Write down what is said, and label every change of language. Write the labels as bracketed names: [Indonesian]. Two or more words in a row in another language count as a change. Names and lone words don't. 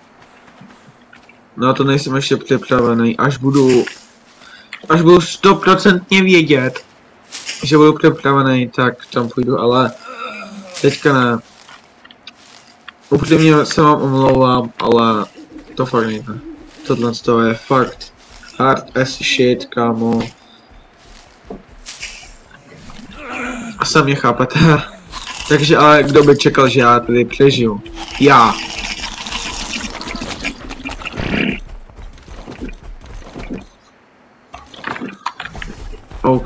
[Czech] No to nejsem ještě připravený. Až budu 100% vědět, že budu připravený, tak tam půjdu, ale teďka ne. Upřímně se vám omlouvám, ale to fakt nejde. Tohle je fakt [English] hard as shit, [Czech] kámo. A sami mě chápete. Takže ale kdo by čekal, že já tady přežiju? Já. OK.